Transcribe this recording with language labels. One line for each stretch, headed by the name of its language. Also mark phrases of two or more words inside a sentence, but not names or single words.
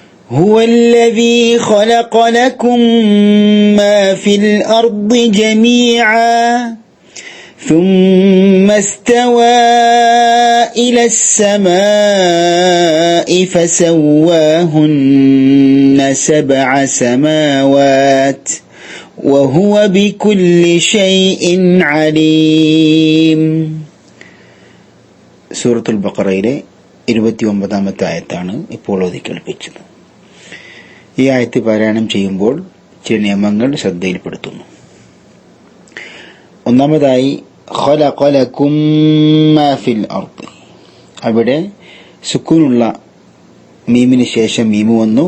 Arabic: هو الذي خلق لكم ما في الأرض جميعا ثم استوى إلى السماء فسواهن 7 سماوات وهو بكل شيء عليم.
Malayalam: സൂറത്തുൽ ബഖറയിലെ 29-ാമത്തെ ആയത്താണ് ഇപ്പോൾ ഓതി കേൾപ്പിച്ചത്. ഈ ആയത്ത് പാരായണം ചെയ്യുമ്പോൾ ചില നിയമങ്ങൾ ശ്രദ്ധയിൽപ്പെടുത്തുന്നു. ഒന്നാമതായി
Arabic: خلق لكم ما في الأرض,
Malayalam: അവിടെ സുക്കൂനുള്ള മീമിന് ശേഷം മീമു വന്നു.